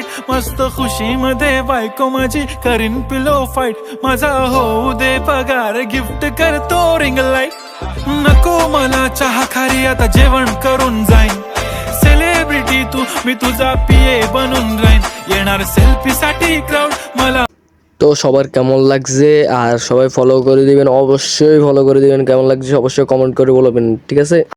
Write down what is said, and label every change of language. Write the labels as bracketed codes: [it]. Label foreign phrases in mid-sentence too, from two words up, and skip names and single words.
[mr] मस्त खुशी मध्ये बायको माझी करीन [en] pillow fight. [mr] माझा होऊ दे पगार, गिफ्ट करतो [en] ring light. [mr] नको मला चहा खारी, आता जेवण करून जाईन. सेलिब्रिटी तू, मी तुझा पीए बनून राहीन. येणार सेल्फी साठी क्राऊड, मला। [bn] তো সবার কেমন লাগছে, আর সবাই ফলো করে দিবেন, অবশ্যই ফলো করে দিবেন। কেমন লাগছে অবশ্যই কমেন্ট করে বলবেন, ঠিক আছে?